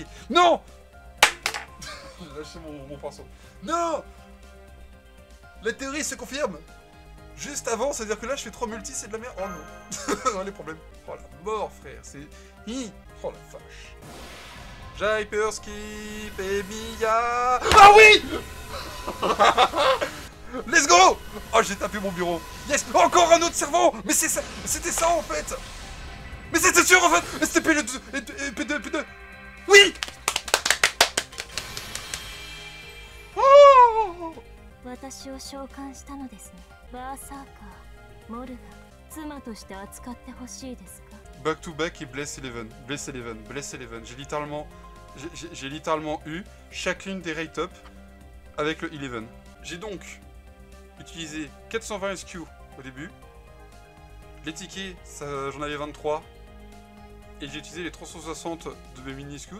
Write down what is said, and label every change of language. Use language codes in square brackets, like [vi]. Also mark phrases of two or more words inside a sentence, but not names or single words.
[fr] Non! J'ai lâché mon pinceau. Non! La théorie se confirme. Juste avant, c'est-à-dire que là, je fais 3 multis, c'est de la merde. Oh non. Oh, les problèmes. Oh la mort, frère. C'est... Oh la vache. Hyperskip et Mia... Ah oui! [en] Let's go! [fr] Oh, j'ai tapé mon bureau. Yes! Encore un autre servant! Mais c'est ça! C'était ça, en fait! Mais c'était sûr en fait. C'était P2, P2. Oui. Oh. [ja] 私を召喚したのですね。バーサーカー、モルガン、妻として扱ってほしいですか？ [en] Back to back et Bless Eleven. [fr] J'ai littéralement eu chacune des [en] rate up [fr] avec le Eleven. J'ai donc utilisé 420 SQ au début. Les tickets, j'en avais 23. Et j'ai utilisé les 360 de mes mini SQ.